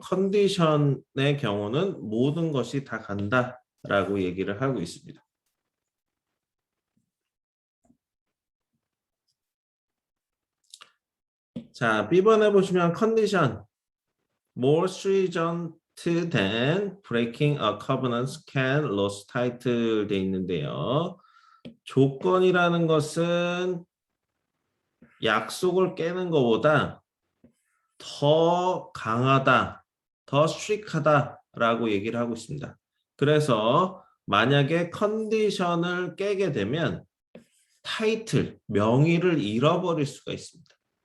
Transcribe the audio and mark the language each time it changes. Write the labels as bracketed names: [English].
[Korean] 컨디션의 경우는 모든 것이 다 간다라고 얘기를 하고 있습니다. 자, B번에 보시면 컨디션, [English] more stringent than breaking a covenant can lose title [Korean] 돼 있는데요. 조건이라는 것은 약속을 깨는 것보다 더 강하다, 더 스트릭하다라고 얘기를 하고 있습니다. 그래서 만약에 컨디션을 깨게 되면 타이틀, 명의를 잃어버릴 수가 있습니다.